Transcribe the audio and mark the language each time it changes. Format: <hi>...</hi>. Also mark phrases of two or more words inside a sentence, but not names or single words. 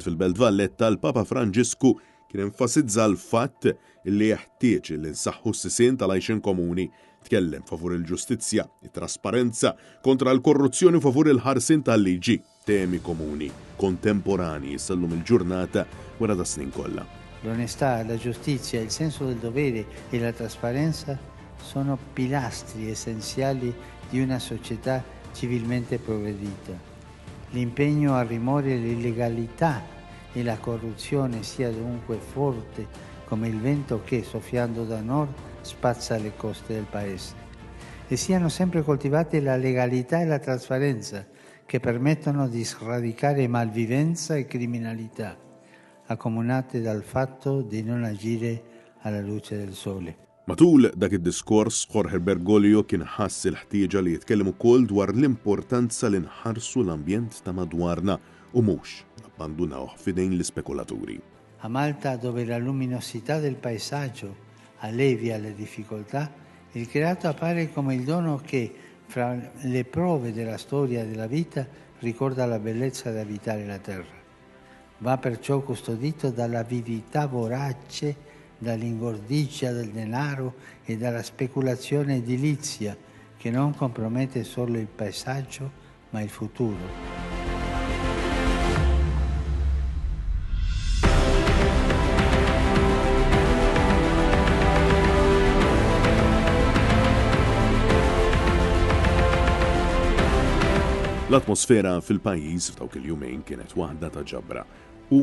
<mt>fil-Belt Valletta, l-Papa Franġisku kien enfasizza l-fatt illi jeħtieġ li nsaħħu s-sisien tal-għajxin komuni, tkellem favur il-ġustizzja, it-trasparenza, kontra l-korruzzjoni favur il-ħarsin tal-liġi, temi komuni, kontemporanji sallum il-ġurnata wara da snin kollha.</mt> <it>L'onestà, la giustizia, il senso del dovere e la trasparenza sono pilastri essenziali di una società civilmente progredita. L'impegno a rimuovere l'illegalità e la corruzione sia dunque forte come il vento che, soffiando da nord, spazza le coste del paese. E siano sempre coltivate la legalità e la trasparenza che permettono di sradicare malvivenza e criminalità, accomunate dal fatto di non agire alla luce del sole.</it> <mt>Matul dak id-diskors, Jorge Bergoglio kien ħass il-ħtieġa li jitkellem ukoll dwar l-importanza li nħarsu l-ambjent ta' madwarna u mhux abbandunawh f'idejn l-ispekulaturi.</mt> <it>A Malta, dove la luminosità del paesaggio allevia le difficoltà, il creato appare come il dono che, fra le prove della storia e della vita, ricorda la bellezza di abitare la terra. Va perciò custodito dall'avidità vorace, dall'ingordigia del denaro e dalla speculazione edilizia che non compromette solo il paesaggio ma il futuro.</it> <mt>L-atmosfera fil-pajjiż f'dawk il-jumejn kienet waħda ta' ġabra u</mt>